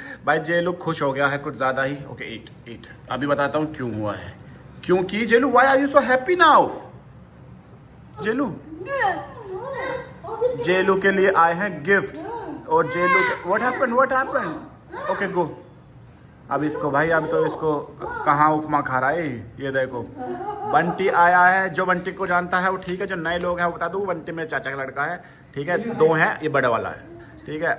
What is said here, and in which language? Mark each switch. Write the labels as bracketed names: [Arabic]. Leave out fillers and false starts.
[Hindi] भाई जेलू खुश हो गया है कुछ ज़्यादा ही। [English] Okay, eat. [Hindi] अभी बताता हूँ क्यों हुआ है। क्योंकि जेलू, [English] why are you so happy now? [Hindi] जेलू, जेलू के लिए आए हैं गिफ्ट्स, और जेलू के [English] what happened? Okay, go. [Hindi] अब इसको भाई, अब तो इसको कहाँ उपमा खा रहा है। ये देखो बंटी आया है, जो बंटी को जानता है वो ठीक है, जो नए लोग हैं वो बता दूँ, बंटी मेरे चाचा का लड़का है, ठीक है, 2 हैं, ये बड़ा वाला है, ठीक है।